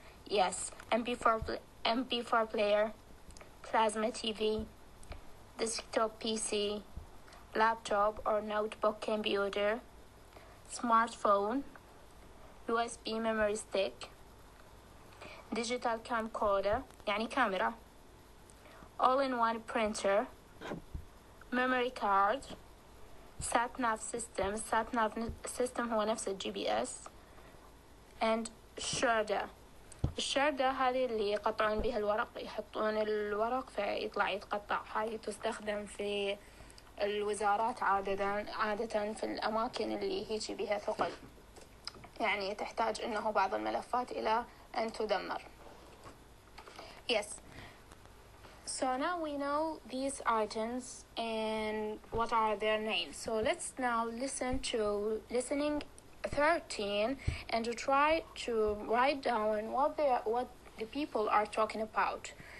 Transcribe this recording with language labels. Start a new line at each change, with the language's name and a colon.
English: Yes, MP4 player, plasma TV, desktop PC, laptop or notebook computer, smartphone, USB memory stick, digital camcorder
Arabic: يعني كاميرا,
English: all-in-one printer, memory card, sat-nav system.
Arabic: sat-nav system هو نفس GPS, and شردة. الشردة هذه اللي يقطعون بها الورق، يحطون الورق فيطلع يتقطع. هاي تستخدم في الوزارات عادة في الأماكن اللي هيجي بها ثقل، يعني تحتاج إنه بعض الملفات إلى أن تدمر.
English: Yes. So now we know these items and what are their names. So let's now listen to listening 13 and to try to write down what the people are talking about.